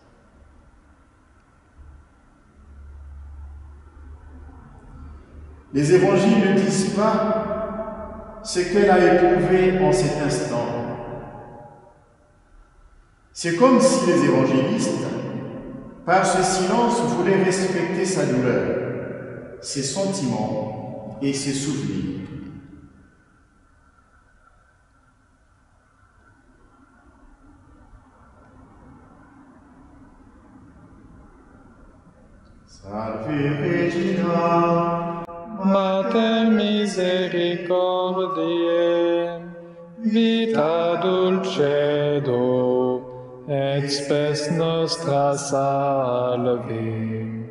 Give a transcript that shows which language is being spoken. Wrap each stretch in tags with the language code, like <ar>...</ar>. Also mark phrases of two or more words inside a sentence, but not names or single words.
<fr>Les évangiles ne disent pas ce qu'elle a éprouvé en cet instant. C'est comme si les évangélistes, par ce silence, voulaient respecter sa douleur, ses sentiments et ses souvenirs.</fr> <la>Salve Regina, Mater misericordiae, vita dulcedo, et spes nostra salve.</la>